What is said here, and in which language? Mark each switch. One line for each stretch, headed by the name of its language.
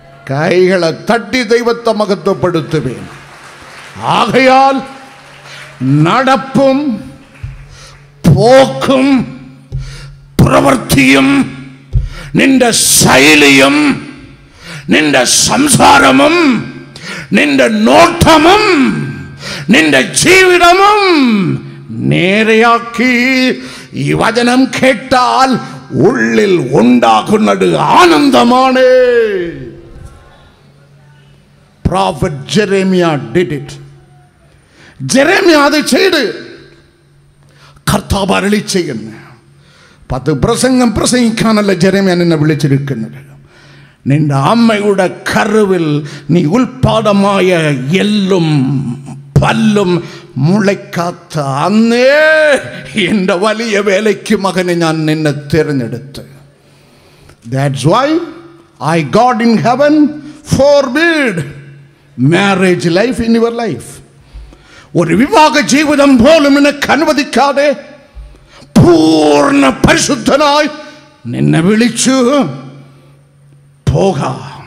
Malayalam: കൈകളെ തട്ടി ദൈവത്തെ മഹത്വപ്പെടുത്തുവേ. ആകയാൽ നടപ്പും പോക്കും പ്രവൃത്തിയും നിന്റെ ശൈലിയും നിന്റെ സംസാരമും നിന്റെ നോട്ടമും നിന്റെ ജീവിതവും നേരെയാക്കി. ഈ വചനം കേട്ടാൽ ഉള്ളിൽ ഉണ്ടാകുന്നത് ആനന്ദമാണ്.
English: Prophet Jeremiah did it.
Malayalam: Jeremiah അത് ചെയ്ത് കർത്താവ് അരുളി ചെയ്യുന്നു. 10 പ്രസംഗം പ്രസംഗിക്കാനല്ല ജെറേമിയ നിന്നെ വിളിച്ചിരിക്കുന്നത്. നിന്റെ അമ്മയുടെ കരുവിൽ നീ ഉൽപാദമായ എല്ലും പല്ലും മുളയ്ക്കാത്ത അന്നേ എൻ്റെ വലിയ വേലയ്ക്ക് മകനെ ഞാൻ നിന്നെ തിരഞ്ഞെടുത്ത്.
English: That's why God in heaven forbid marriage life in your life.
Malayalam: ഒരു വിവാഹ ജീവിതം പോലും നിനക്ക് അനുവദിക്കാതെ പൂർണ്ണ പരിശുദ്ധനായി നിന്നെ വിളിച്ചു പോകാം.